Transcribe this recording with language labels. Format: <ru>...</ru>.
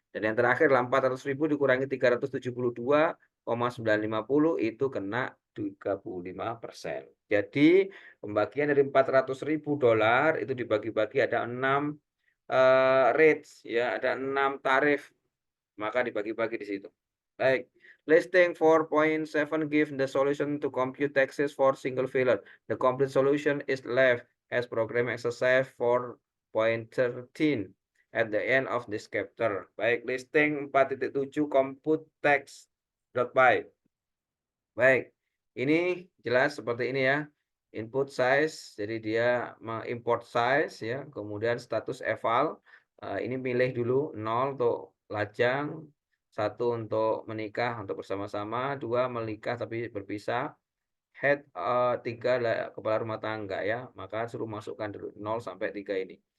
<id>Dan yang terakhir 400.000 dikurangi 372,950 itu kena 35%. Jadi pembagian dari $400.000 itu dibagi-bagi ada 6 rates ya, ada 6 tarif. Maka dibagi-bagi di situ. Baik.</id> <en>Listing 4.7 give the solution to compute taxes for single filer. The complete solution is left as program exercise 4.13 at the end of this chapter.</en> <id>Baik, listing 4.7 compute tax.py. Baik, ini jelas seperti ini ya. Input size, jadi dia mengimport size ya, kemudian status eval. Ini pilih dulu 0 untuk lajang, 1 untuk menikah untuk bersama-sama, 2 menikah tapi berpisah, head 3 kepala rumah tangga ya, maka suruh masukkan dulu 0 sampai 3 ini.</id>